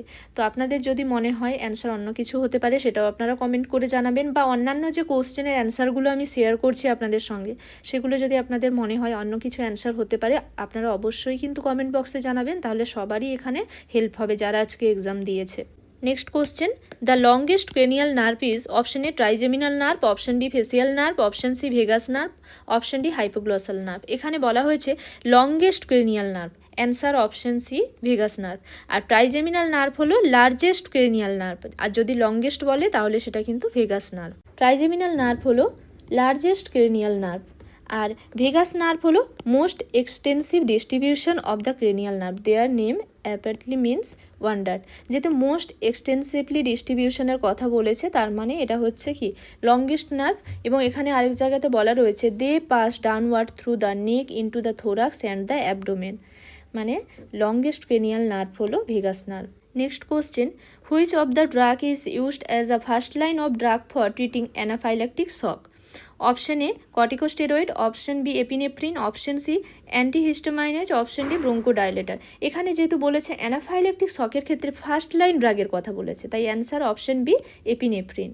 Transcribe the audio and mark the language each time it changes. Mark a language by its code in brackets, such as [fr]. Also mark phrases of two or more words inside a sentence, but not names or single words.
[bn] তো আপনাদের যদি মনে হয় অ্যান্সার অন্য কিছু হতে পারে, সেটাও আপনারা কমেন্ট করে জানাবেন, বা অন্যান্য যে [en] question answers [bn] আমি শেয়ার করছি আপনাদের সঙ্গে, সেগুলো যদি আপনাদের মনে হয় অন্য কিছু অ্যান্সার হতে পারে, আপনারা অবশ্যই কিন্তু [en] comment box [bn] জানাবেন, তাহলে সবারই এখানে হেল্প হবে যারা আজকে এক্সাম দিয়েছে। [en] next question, the longest cranial nerve is option A trigeminal nerve, option B facial nerve, option C vagus nerve, option D hypoglossal nerve. [bn] এখানে বলা হয়েছে [en] longest cranial nerve, answer option C vagus nerve. [bn] আর [en] trigeminal nerve [bn] হলো [en] largest cranial nerve, [bn] আর যদি লংগেস্ট বলে তাহলে সেটা কিন্তু [en] vagus nerve. trigeminal nerve হলো largest cranial nerve, আর vagus nerve হলো most extensive distribution of the cranial nerve। their name apparently means wonder. যেহেতু most extensively distribution [bn] কথা বলেছে, তার মানে এটা হচ্ছে কি [en] longest nerve. [bn] এবং এখানে আরেক জায়গাতে বলা রয়েছে [en] they pass downward through the neck into the thorax and the abdomen, মানে longest cranial nerve হলো vagus nerve। next question, which of the drug is used as a first line of drug for treating anaphylactic shock? option A corticosteroid, option B epinephrine, option C antihistaminase, option D bronchodilator. [bn] এখানে যেহেতু বলেছে [en] anaphylactic shock ক্ষেত্রে first line drug [bn] কথা বলেছে, তাই [en] answer option B epinephrine.